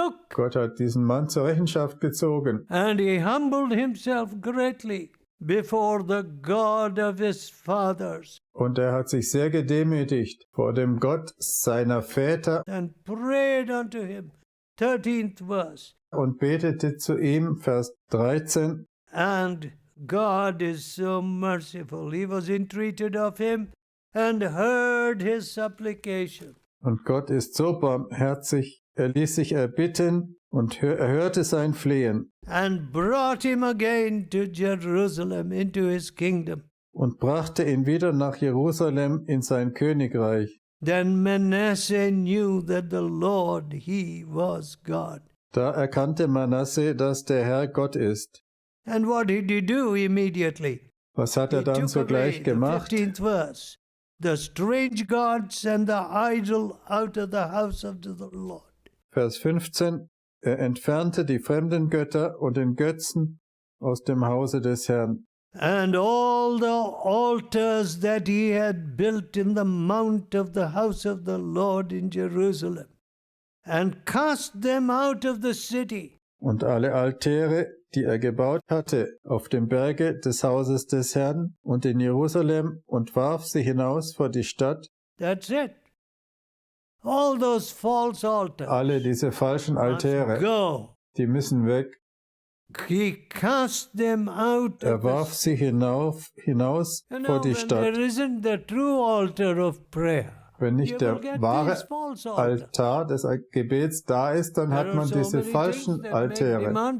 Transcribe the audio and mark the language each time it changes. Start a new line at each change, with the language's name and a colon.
German: Gott hat diesen Mann zur Rechenschaft gezogen.
English: And he humbled himself greatly before the God of his fathers.
German: Und er hat sich sehr gedemütigt vor dem Gott seiner Väter.
English: And prayed unto him. 13th verse.
German: Und betete zu ihm, Vers 13.
English: And God is so merciful. He was entreated of him and heard his supplication.
German: Und Gott ist so barmherzig, er ließ sich erbitten und er hörte sein Flehen.
English: And brought him again to Jerusalem into his kingdom.
German: Und brachte ihn wieder nach Jerusalem in sein Königreich.
English: Then Manasseh knew that the Lord, he was God.
German: Da erkannte Manasse, dass der Herr Gott ist.
English: And what did he do immediately?
German: Was hat er dann sogleich gemacht?
English: 15th verse. The strange gods and the idol out of the house of the Lord.
German: Vers 15. Er entfernte die fremden Götter und den Götzen aus dem Hause des Herrn.
English: And all the altars that he had built in the mount of the house of the Lord in Jerusalem, and cast them out of the city.
German: Und alle Altäre, die er gebaut hatte, auf dem Berge des Hauses des Herrn und in Jerusalem, und warf sie hinaus vor die Stadt.
English: That's it. All those false altars.
German: Alle diese falschen Altäre, die müssen weg.
English: He cast them out.
German: Er warf sie hinaus vor die Stadt.
English: There isn't the true altar of prayer.
German: Wenn nicht der wahre Altar des Gebets da ist, dann hat man diese falschen Altäre.